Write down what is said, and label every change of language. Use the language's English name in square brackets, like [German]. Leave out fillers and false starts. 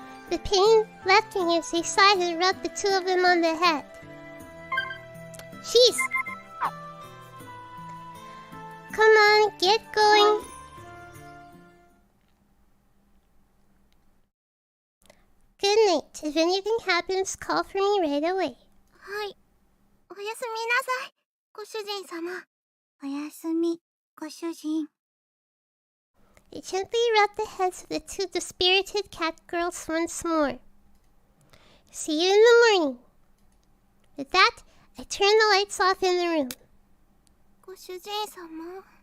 [English] The pain left me as they sighed and rubbed the two of them on the head. Jeez. Come on, get going. Good night. If anything happens, call for me right away. [Japanese] はい。おやすみなさい、ご主人様。おやすみ、ご主人。 I gently rubbed the heads of the two dispirited catgirls once more. See you in the morning. With that, I turned the lights off in the room. ご主人様。